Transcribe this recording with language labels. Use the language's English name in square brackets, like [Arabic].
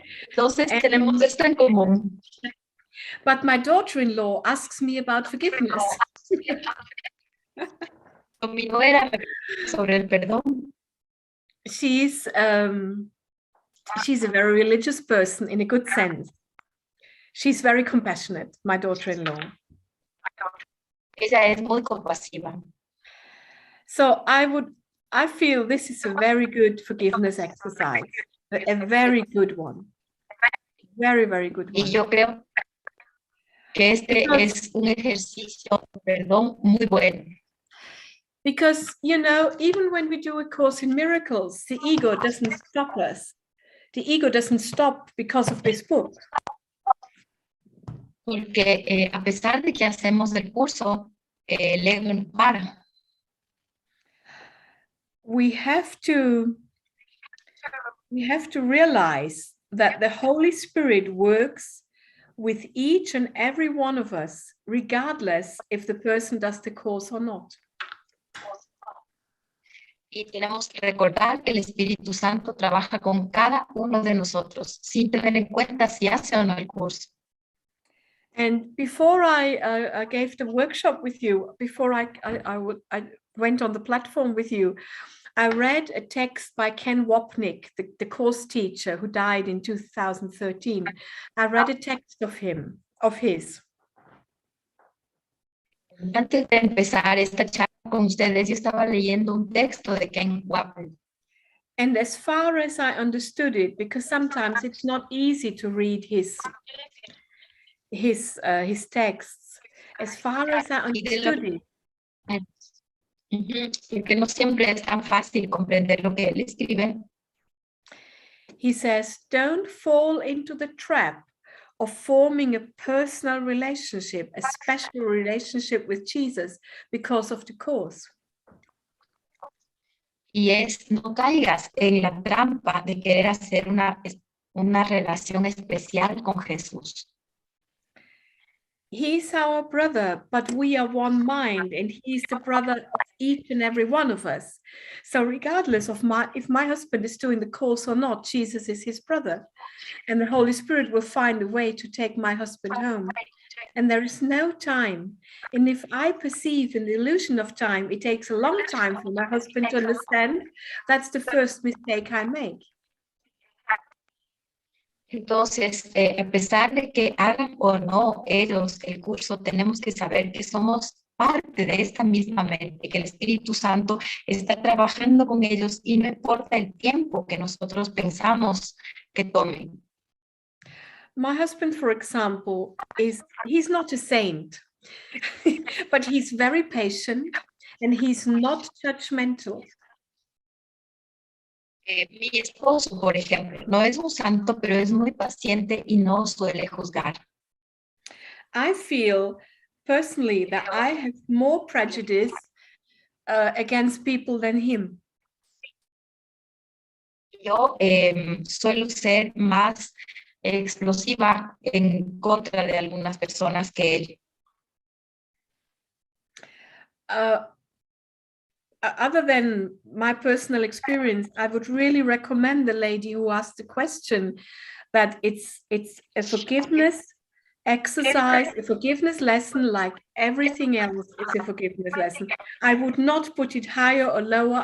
[Spanish] Entonces tenemos esto en común. [English] But my daughter-in-law asks me about forgiveness. [Spanish] Mi nuera sobre el perdón. [English] She's a very religious person in a good sense. She's very compassionate, my daughter-in-law. [Spanish] Ella es muy compasiva. [English] So I feel this is a very good forgiveness exercise, a very good one. Very, very good one. [Spanish] Y yo creo que este es un ejercicio de perdón muy bueno. [English] Because, you know, even when we do A Course in Miracles, the ego doesn't stop us. The ego doesn't stop because of this book. [Spanish] Porque a pesar de que hacemos el curso, el ego no para. [English] We have to realize that the Holy Spirit works with each and every one of us, regardless if the person does the course or not. [Spanish] Y tenemos que recordar que el Espíritu Santo trabaja con cada uno de nosotros, sin tener en cuenta si hace o no el curso. [English] And before I gave the workshop with you, before I went on the platform with you, I read a text by Ken Wapnick, the course teacher who died in 2013. I read a text of his. [Spanish] Antes de empezar esta charla con ustedes, yo estaba leyendo un texto de Ken Wapnick. [English] And as far as I understood it, because sometimes it's not easy to read his texts, as far as I understood it, [Spanish] porque no siempre es tan fácil comprender lo que él escribe. [English] He says, don't fall into the trap of forming a personal relationship, a special relationship with Jesus because of the course. [Spanish] Y no caigas en la trampa de querer hacer una relación especial con Jesús. [English] He's our brother, but we are one mind, and he's the brother of each and every one of us. So regardless of if my husband is doing the course or not, Jesus is his brother, and the Holy Spirit will find a way to take my husband home. And there is no time. And if I perceive an illusion of time, it takes a long time for my husband to understand. That's the first mistake I make. [Spanish] Entonces, a pesar de que hagan o no ellos el curso, tenemos que saber que somos parte de esta misma mente, que el Espíritu Santo está trabajando con ellos y no importa el tiempo que nosotros pensamos que tomen. [English] My husband, for example, he's not a saint, but he's very patient and he's not judgmental. [Spanish] Mi esposo, por ejemplo, no es un santo, pero es muy paciente y no suele juzgar. [English] I feel personally that I have more prejudice against people than him. [Spanish] Yo suelo ser más explosiva en contra de algunas personas que él. [English] Other than my personal experience, I would really recommend the lady who asked the question that it's a forgiveness exercise, a forgiveness lesson, like everything else. It's a forgiveness lesson. I would not put it higher or lower.